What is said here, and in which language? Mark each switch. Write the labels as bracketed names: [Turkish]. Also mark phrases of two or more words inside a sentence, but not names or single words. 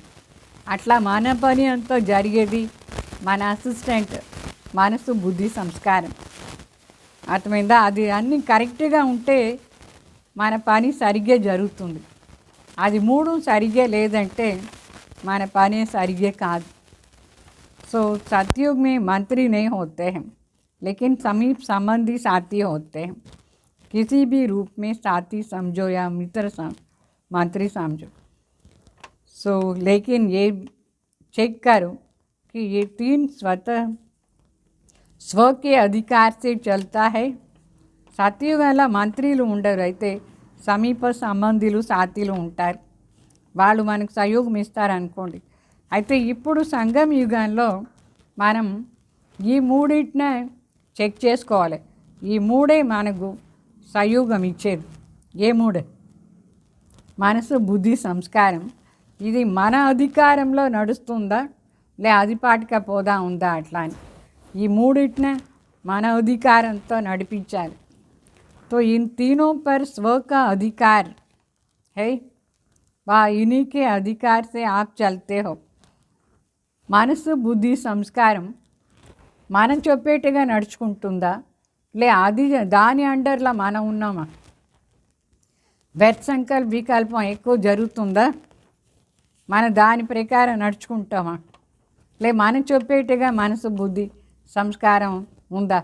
[Telugu] అట్లా మన పని అంతా జరిగేది మన అసిస్టెంట్ మనసు బుద్ధి సంస్కారం. అర్థమైందా? అది అన్నీ కరెక్ట్గా ఉంటే మన పని సరిగ్గా జరుగుతుంది. అది మూడు సరిగ్గా లేదంటే మన పని సరిగ్గా కాదు. [Hindi] सो सतयुग में मंत्री नहीं होते हैं लेकिन समीप संबंधी साथी होते हैं. किसी भी रूप में साथी समझो या मित्र मंत्री समझो. सो लेकिन ये चेक करो कि ये तीन स्वतः स्व के अधिकार से चलता है. [Telugu] సత్యుగంలో మంత్రులు ఉండరు, అయితే సమీప సంబంధులు సాథీలు ఉంటారు. వాళ్ళు మనకు సహయోగం ఇస్తారనుకోండి. అయితే ఇప్పుడు సంగమ యుగంలో మనం ఈ మూడింటినే చెక్ చేసుకోవాలి. ఈ మూడే మనకు సహయోగం ఇచ్చేది. ఏ మూడే? మనసు బుద్ధి సంస్కారం. ఇది మన అధికారంలో నడుస్తుందా లే అధిపాటిగా పోదా ఉందా అట్లా అని. ఈ మూడింటినే మన అధికారంతో నడిపించాలి. [Hindi] तो इन तीनों पर स्व का अधिकार है, वह इन्हीं के अधिकार से आप चलते हो. [Telugu] మనసు బుద్ధి సంస్కారం మనం చెప్పేట్టుగా నడుచుకుంటుందా లే అది దాని అండర్లో మనం ఉన్నామా? వ్యర్థ సంకల్ప వికల్పం ఎక్కువ జరుగుతుందా? మన దాని ప్రకారం నడుచుకుంటామా లే మనం చెప్పేట్టుగా మనసు బుద్ధి సంస్కారం ఉందా?